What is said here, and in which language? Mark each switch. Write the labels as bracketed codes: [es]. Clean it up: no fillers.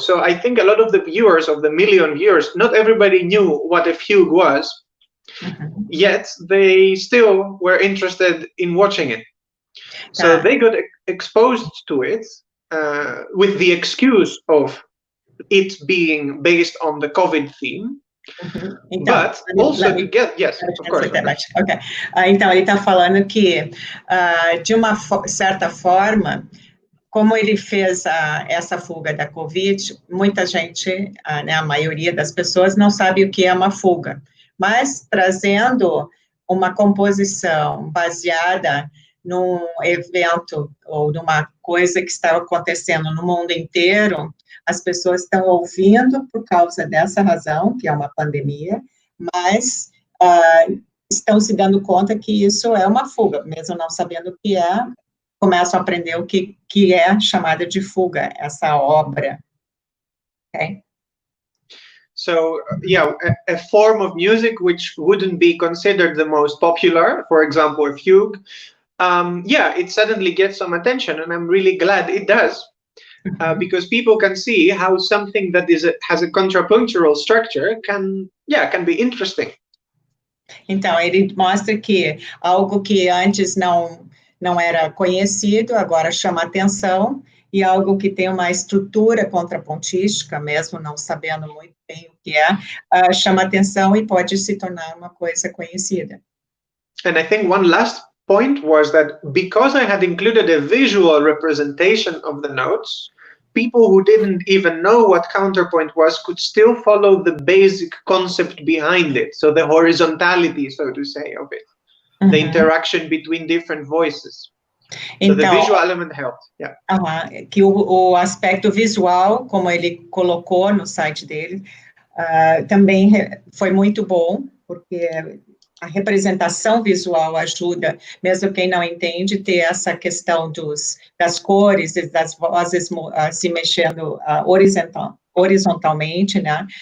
[en] So I think a lot of the viewers, of the million viewers, not everybody knew what a fugue was, yet they still were interested in watching it. So they got exposed to it with the excuse of it being based on the COVID theme. [pt] Então, [en] but also to get, yes, of course. Okay. [pt] Então, ele está falando que, de uma certa forma, como ele fez essa fuga da Covid, muita gente, né, a maioria das pessoas não sabe o que é uma fuga, mas trazendo uma composição baseada num evento ou numa coisa que está acontecendo no mundo inteiro, as pessoas estão ouvindo por causa dessa razão, que é uma pandemia, mas estão se dando conta que isso é uma fuga, mesmo não sabendo o que é, começam a aprender o que é chamada de fuga, essa obra. [en] Okay? So, yeah, a form of music which wouldn't be considered the most popular, for example, a fugue, yeah, it suddenly gets some attention, and I'm really glad it does. Because people can see how something that has a contrapunctual structure can be interesting. [pt] Então, ele mostra que algo que antes não era conhecido, agora chama atenção, e algo que tem uma estrutura contrapontística, mesmo não sabendo muito bem o que é, chama atenção e pode se tornar uma coisa conhecida. [en] And I think one last point was that because I had included a visual representation of the notes, people who didn't even know what counterpoint was could still follow the basic concept behind it. So the horizontality, so to say, of it, the interaction between different voices. So the visual element helped. Yeah. [pt] Que o aspecto visual, como ele colocou no site dele, também foi muito bom, porque a representação visual ajuda, mesmo quem não entende, ter essa questão das cores e das vozes se mexendo horizontalmente, né?